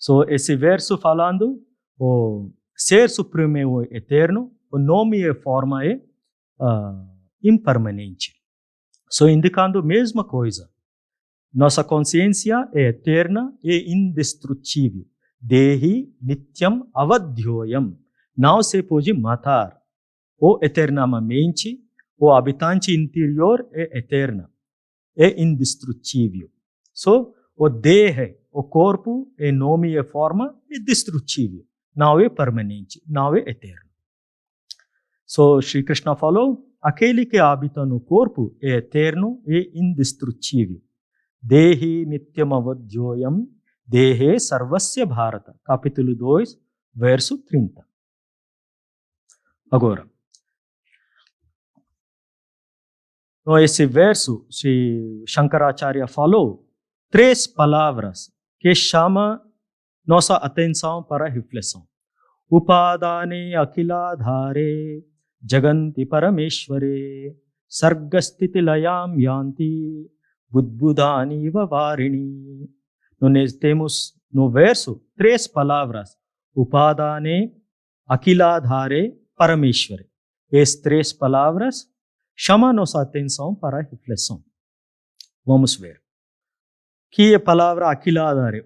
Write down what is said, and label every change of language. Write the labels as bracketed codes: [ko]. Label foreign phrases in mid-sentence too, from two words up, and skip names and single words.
[pt] So, esse verso falando, o ser supremo é eterno, o nome e forma é impermanente. So, indicando a mesma coisa. Nossa consciência é eterna e indestrutível. [sa] देही नित्यम् अवध्योयम्. [pt] Não se pode matar. Ou eternamente, o habitante interior é eterna, é indestrutível. So, o Deha, o corpo, é nome e forma, é destrutível. Não é permanente, não é eterno. So, Shri Krishna falou, aquele que habita no corpo é eterno e indestrutível. [sa] देही नित्यम् अवध्योयम्, देहे सर्वस्य भारत. [pt] Capítulo 2, verso 30. Agora, então, esse verso, se Shankaracharya falou, 3 palavras que chamam nossa atenção para a reflexão. [sa] उपादाने अखिलाधारे जगन्ति परमेश्वरे सर्गस्तिति लयम् यान्ति बुद्बुदानि वारिणि. [pt] Nós temos no verso 3 palavras. [sa] उपादाने अखिलाधारे परमेश्वरे. [pt] Essas 3 palavras chama nossa atenção para a reflexão. Vamos ver. Que é a palavra akiladhare?